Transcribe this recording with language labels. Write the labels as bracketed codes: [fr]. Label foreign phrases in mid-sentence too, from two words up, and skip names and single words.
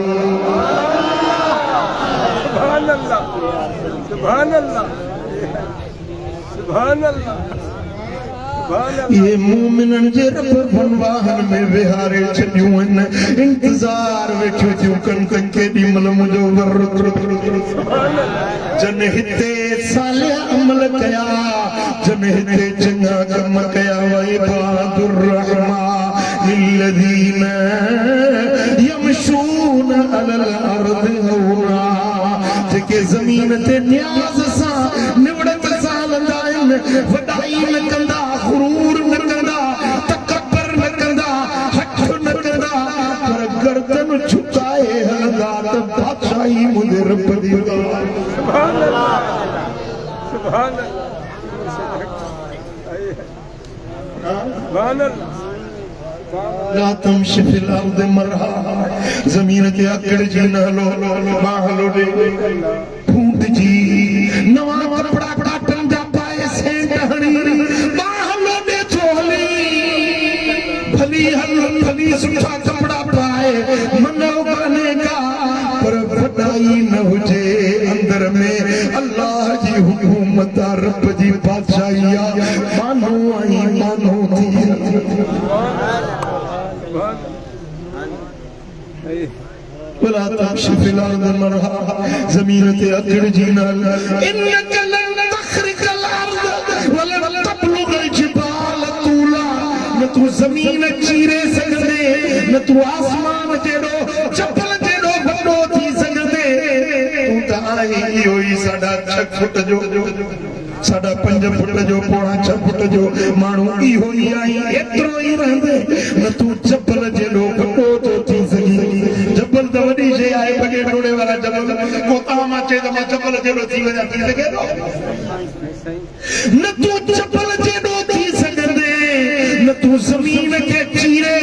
[ar] سبحان الله سبحان الله سبحان الله [sd] ये मोमिनन जे रब बनवाहन में विहारे छॾियूं आहिनि इंतज़ार वेठियूं थियूं कनि केॾी महिल मुंहिंजो वर जन हिते सालिह अमल कया जन हिते चङा कम कया [ar] وعباد الرحمن يمشون على الأرض هونا [sd] जेके ज़मीन ते न्याज़ सां निवड़त सां हलंदा आहिनि वॾाई न कंदा गुरूर न कंदा तकबर न कंदा हथ न कंदा पर गर्दन झुकाए हलंदा त बादशाही मुंहिंजे रब दी [ar] سبحان الله سبحان [sd] अल्लाह [ar] لا تمش في الأرض مرحا [sd] ज़मीन ते अकड़जी न हलो मां हलो ॾे फूट जी नवां कपड़ा पाटन जा पाए सेंट हणी भली हल भली सुठा कपड़ा पाए मनो बने का पर वॾाई न हुजे अंदर में अल्लाह जी हुकूमत रब जी बादशाही मानो आई मानो थी [ar] ولا تمش في الأرض مرحا [sd] ज़मीन ते अकड़जी न [ar] إنك لن تخرق الأرض ولن تبلغ الجبال طولا [sd] न तू ज़मीन चीरे सघंदे न तू आसमान जहिड़ो चपल जहिड़ो वॾो थी सघंदे तूं त आहीं इहो ई 6.5 फुट जो साढा 5 फुट जो पौणा 6 फुट जो माण्हू इहो ई आई एतिरो ई रहंदे न तू चपल जहिड़ो वॾो थो थी सघी जबल त वॾी शइ आहे बगे डोड़े वारा जबल को ताम अचे त मां चपल जहिड़ो थी वञा थी सघे थो न तू चपल जहिड़ो थी सघंदे न तू ज़मीन खे चीरे